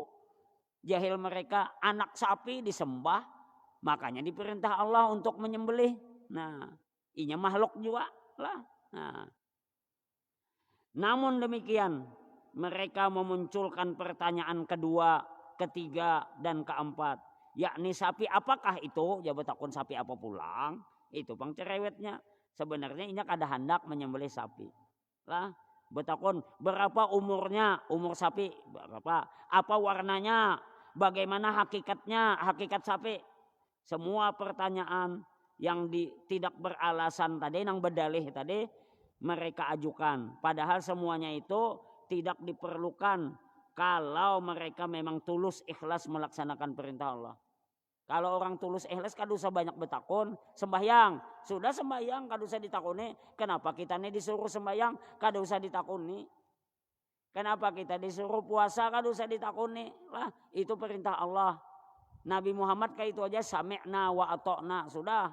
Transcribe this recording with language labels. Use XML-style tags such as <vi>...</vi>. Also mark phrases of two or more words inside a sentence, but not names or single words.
<id>Jahil mereka, anak sapi disembah, makanya diperintah Allah untuk menyembelih. Nah, inya makhluk juga lah. Nah, namun demikian mereka memunculkan pertanyaan kedua, ketiga, dan keempat, yakni sapi apakah itu?</id> <bjn>Jawab takun sapi apa pulang? Itu bang cerewetnya. Sebenarnya inya kada hendak menyembelih sapi lah. Betakun berapa umurnya,</bjn> <id>umur sapi berapa, apa warnanya, bagaimana hakikatnya, hakikat sapi. Semua pertanyaan yang tidak beralasan tadi, yang berdalih tadi mereka ajukan. Padahal semuanya itu tidak diperlukan kalau mereka memang tulus ikhlas melaksanakan perintah Allah.</id> <bjn>Kalau orang tulus ikhlas kada usah banyak betakun, sembahyang. Sudah sembahyang kada usah ditakuni. Kenapa kita ini disuruh sembahyang kada usah ditakuni? Kenapa kita disuruh puasa kada usah ditakuni?</bjn> <id>Lah, itu perintah Allah. Nabi Muhammad kayak itu aja</id> <ar>sami'na wa ata'na,</ar> <id>sudah.</id>